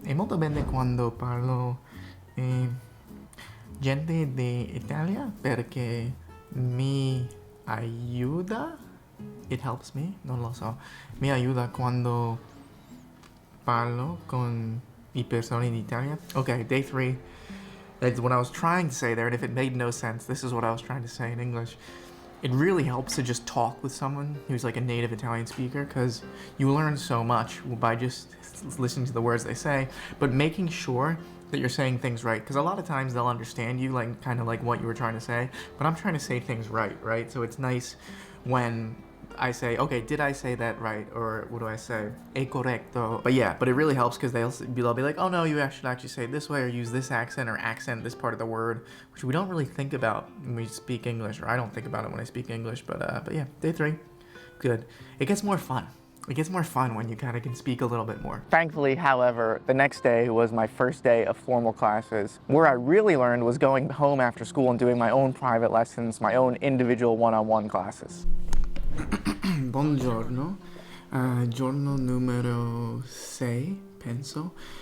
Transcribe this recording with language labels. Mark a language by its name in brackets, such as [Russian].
[Italian] È molto bene quando parlo gente d'Italia perché mi aiuta. [English] It helps me, [Italian] non lo so. Mi aiuta quando parlo con I persone d'Italia. [English] Okay, day 3. That's what I was trying to say there, and if it made no sense, this is what I was trying to say in English. It really helps to just talk with someone who's like a native Italian speaker, because you learn so much by just listening to the words they say, but making sure that you're saying things right, because a lot of times they'll understand you, like kind of like what you were trying to say, but I'm trying to say things right? So it's nice when I say, okay, did I say that right? Or what do I say? [Italian] È corretto. [English] But yeah, but it really helps because they'll be like, oh no, you should actually say it this way or use this accent or accent this part of the word, which we don't really think about when we speak English, or I don't think about it when I speak English. But yeah, day 3, good. It gets more fun. It gets more fun when you kind of can speak a little bit more. Thankfully, however, the next day was my first day of formal classes. Where I really learned was going home after school and doing my own private lessons, my own individual one-on-one classes. [Italian] Buongiorno, giorno numero 6, penso.